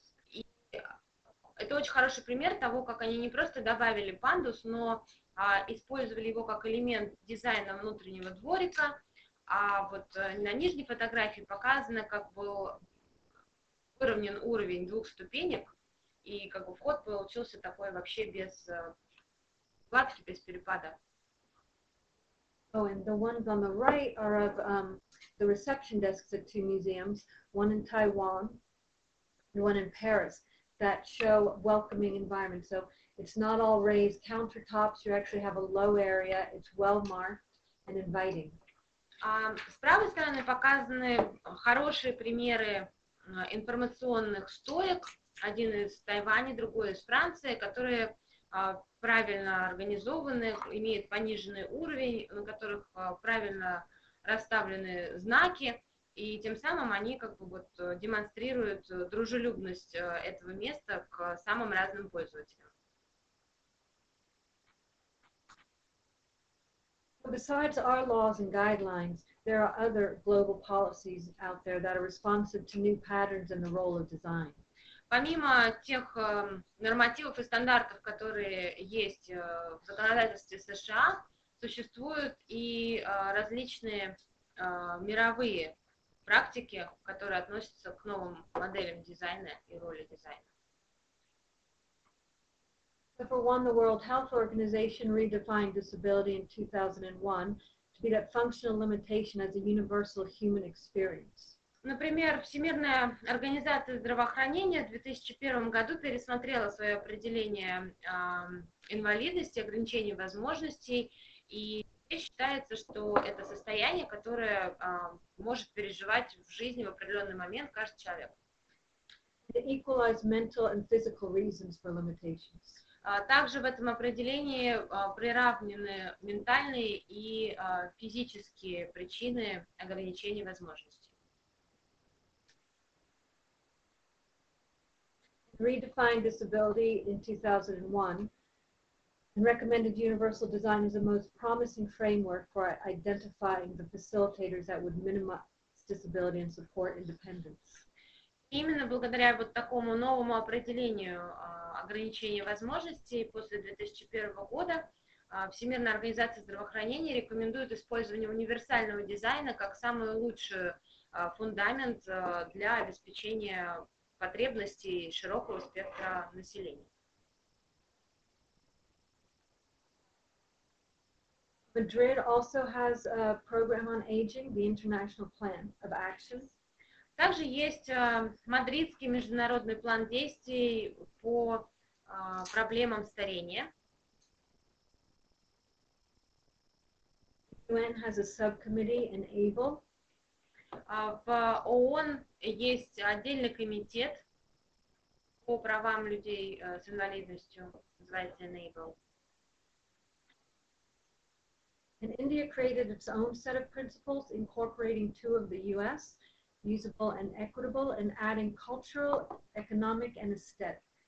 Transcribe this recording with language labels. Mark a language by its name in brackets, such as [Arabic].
[Russian] И это очень хороший пример того, как они не просто добавили пандус, но использовали его как элемент дизайна внутреннего дворика. А вот на нижней фотографии показано, как был выровнен уровень 2 ступенек, и как бы вход получился такой вообще без гладкий, без перепада. [English] Oh, and the ones on the right are of the reception desks at 2 museums, one in Taiwan and one in Paris, that show welcoming environment. So it's not all raised countertops, you actually have a low area, it's well marked and inviting. [Russian] С правой стороны показаны хорошие примеры информационных стоек, один из Тайваня, другой из Франции, которые правильно организованы, имеют пониженный уровень, на которых правильно расставлены знаки, и тем самым они как бы вот демонстрируют дружелюбность этого места к самым разным пользователям. [English] Besides our laws and guidelines, there are other global policies out there that are responsive to new patterns in the role of design. [Russian] Помимо тех нормативов и стандартов, которые есть в законодательстве США, существуют и различные мировые практики, которые относятся к новым моделям дизайна и роли дизайна. [English] For one, the World Health Organization redefined disability in 2001 to be that functional limitation as a universal human experience. [Russian] Например, Всемирная организация здравоохранения в 2001 году пересмотрела свое определение инвалидности, ограничений возможностей, и считается, что это состояние, которое может переживать в жизни в определенный момент каждый человек. [English] It equalized mental and physical reasons for limitations. [Russian] Также в этом определении приравнены ментальные и физические причины ограничений возможностей. [English] Redefined disability in 2001 and recommended universal design as the most promising framework for identifying the facilitators that would minimize disability and support independence. [Russian] Именно благодаря вот такому новому определению ограничений возможностей после 2001 года Всемирная организация здравоохранения рекомендует использование универсального дизайна как самый лучший фундамент для обеспечения потребностей широкого спектра населения. [English] Madrid also has a program on aging, the International Plan of Action. [Russian] Также есть мадридский международный план действий по проблемам старения. [English] UN has a subcommittee in ABLE. [Russian] В ООН есть отдельный комитет по правам людей с инвалидностью, называется Enable. [English] And India created its own set of principles, incorporating two of the US, usable and equitable, and adding cultural, economic, and aesthetic.